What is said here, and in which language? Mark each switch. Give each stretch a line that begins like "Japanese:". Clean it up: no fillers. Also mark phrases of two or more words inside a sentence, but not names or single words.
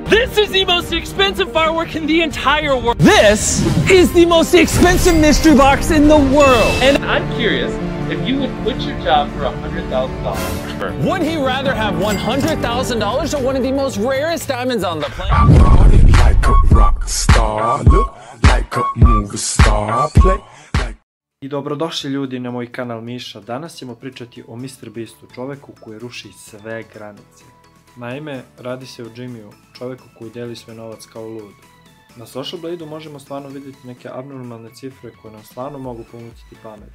English: This is the most expensive firework in the entire world. This is the most expensive mystery box in the world. And I'm curious if you would quit your job for $100,000. Would he rather have $100,000 or one of the most rarest diamonds on the planet? I party like a rock star, look like a movie star, play.
Serbian: I dobrodošli ljudi na moj kanal Miša. Danas ćemo pričati o MrBeastu, čoveku koji ruši sve granice. Naime, radi se o Jimmyu, čoveku koji deli svoj novac kao lud. Na Social Bladeu možemo stvarno vidjeti neke abnormalne cifre koje nam stvarno mogu pomutiti pamet.